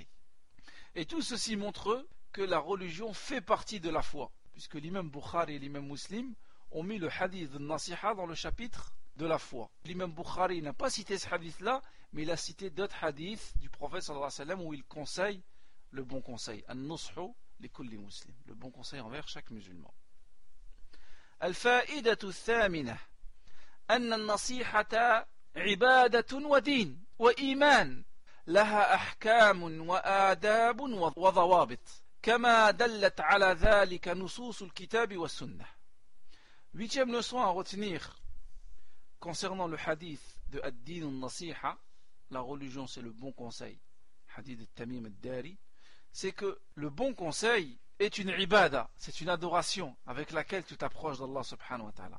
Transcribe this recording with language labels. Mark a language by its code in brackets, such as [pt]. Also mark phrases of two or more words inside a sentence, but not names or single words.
[fr] Et tout ceci montre que la religion fait partie de la foi, puisque l'imam Bukhari et l'imam Muslim ont mis le hadith de Nasiha dans le chapitre de la foi. L'imam Bukhari n'a pas cité ce hadith-là, mais il a cité d'autres hadiths du prophète [ar] sallallahu alayhi wa sallam [fr] où il conseille le bon conseil. [ar] النصح لكل مسلم, [fr] le bon conseil envers chaque musulman. [ar] الفائدة الثامنة أن النصيحة عبادة ودين وإيمان لها أحكام وآداب وضوابط كما دلت على ذلك نصوص الكتاب والسنة. [fr] Huitième leçon à retenir concernant le hadith de [ar] Ad-Din al-Nasiha, [fr] la religion c'est le bon conseil, hadith de Tamim al-Dari, c'est que le bon conseil est une ibada, c'est une adoration avec laquelle tu t'approches d'Allah [ar] subhanahu wa ta'ala.